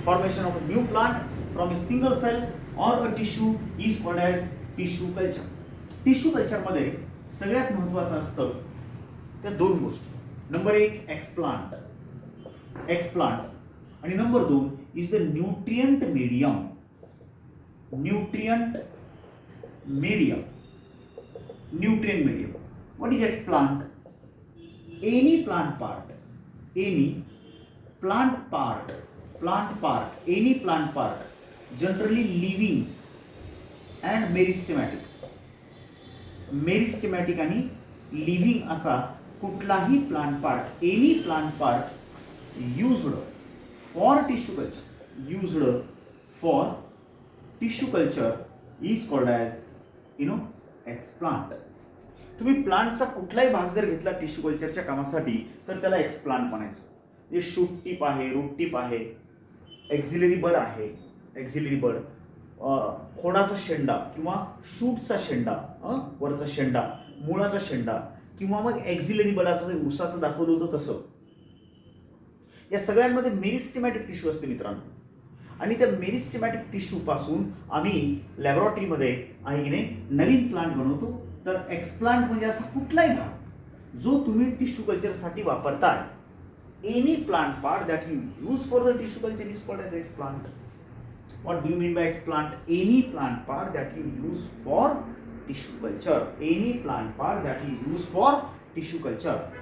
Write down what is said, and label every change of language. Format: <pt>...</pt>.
<en>Formation of a new plant from a single cell or a tissue is called as tissue culture.</en> <mr>Tissue कल्चरमध्ये सगळ्यात महत्त्वाचं असतं त्या दोन गोष्टी। नंबर एक एक्सप्लांट, एक्सप्लांट</mr> <en>आणि number 2 is the nutrient medium. Nutrient medium. Nutrient medium. What is explant? Any plant part. Any plant part. Plant part. Any plant part. Generally living and meristematic.</en> <mr>Meristematic आणि living असा कुठलाही plant part.</mr> <en>Any plant part used for tissue culture. Used for tissue culture is called as explant.</en> <mr>तुम्ही प्लांटचा कुठलाही भाग जर घेतला tissue कल्चरच्या कामासाठी तर त्याला एक्सप्लांट म्हणायचं. हे शूट टिप आहे, रूट टिप आहे, एक्झिलरी बड आहे, एक्झिलरी बड, खोडाचा शेंडा किंवा शूटचा शेंडा, वरचा शेंडा, मुळाचा शेंडा किंवा मग एक्झिलरी बडाचं उसाचं दाखवलं होतं तसं. या सगळ्यांमध्ये मेरिस्टेमॅटिक टिश्यू असते मित्रांनो. आणि त्या मेरिस्टेमॅटिक टिश्यू पासून आम्ही लॅबोरेटरीमध्ये आहे की नाही नवीन प्लांट बनवतो. तर एक्सप्लांट म्हणजे असा कुठलाही भाग जो तुम्ही टिश्यू कल्चरसाठी वापरताय.</mr> <en>Any plant part that you use for the tissue culture is called as explant. What do you mean by explant? Any plant part that you use for tissue culture. Any plant part that you use for tissue culture.</en>